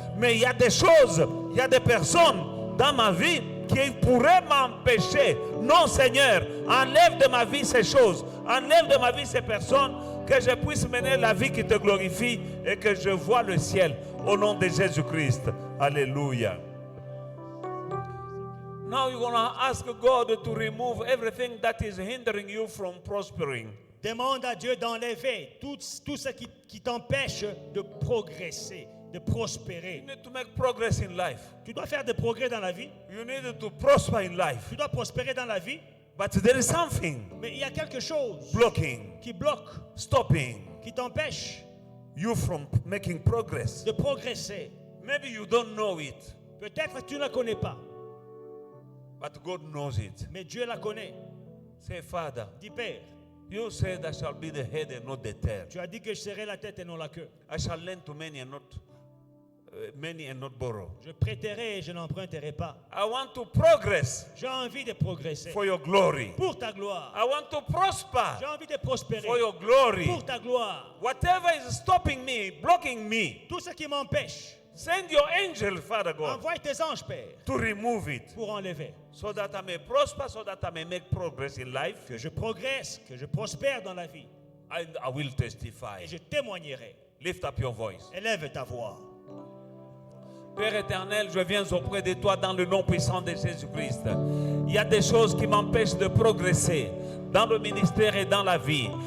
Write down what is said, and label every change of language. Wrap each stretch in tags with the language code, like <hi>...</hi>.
<fr>Mais il y a des choses, il y a des personnes dans ma vie qui pourraient m'empêcher. Non, Seigneur, enlève de ma vie ces choses, enlève de ma vie ces personnes, que je puisse mener la vie qui te glorifie et que je vois le ciel au nom de Jésus-Christ. Alléluia.</fr> <en>Now you're going to ask God to remove everything that is hindering you from prospering.</en> <fr>Demande à Dieu d'enlever tout ce qui t'empêche de progresser, de prospérer.</fr> <en>You need to make progress in life.</en> <fr>Tu dois faire des progrès dans la vie.</fr> <en>You need to prosper in life.</en> <fr>Tu dois prospérer dans la vie.</fr> <en>But there is something</en> <fr>Mais il y a quelque chose</fr> <en>blocking,</en> <fr>qui bloque,</fr> <en>stopping</en> <fr>qui t'empêche</fr> <en>you from making progress.</en> <fr>de progresser.</fr> <en>Maybe you don't know it,</en> <fr>Peut-être que tu ne la connais pas,</fr> <en>but God knows it.</en> <fr>mais Dieu la connaît.</fr> <en>Say, Father,</en> <fr>Dis, Père,</fr> <en>you said I shall be the head and not the tail.</en> <fr>tu as dit que je serai la tête et non la queue.</fr> <en>I shall lend to many and not borrow.</en> <fr>Je prêterai et je n'emprunterai pas.</fr> <en>I want to progress</en> <fr>J'ai envie de progresser</fr> <en>for your glory.</en> <fr>pour ta gloire.</fr> <en>I want to prosper</en> <fr>J'ai envie de prospérer</fr> <en>for your glory.</en> <fr>pour ta gloire.</fr> <en>Whatever is stopping me, blocking me,</en> <fr>Tout ce qui m'empêche,</fr> <en>send your angel, Father God,</en> <fr>envoie tes anges, Père,</fr> <en>to remove it,</en> <fr>pour enlever.</fr> <en>so that I may prosper, so that I may make progress in life,</en> <fr>Que je progresse, que je prospère dans la vie.</fr> <en>and I will testify.</en> <fr>Et je témoignerai.</fr> <en>Lift up your voice.</en> <fr>Élève ta voix. Père éternel, je viens auprès de toi dans le nom puissant de Jésus-Christ. Il y a des choses qui m'empêchent de progresser dans le ministère et dans la vie.</fr>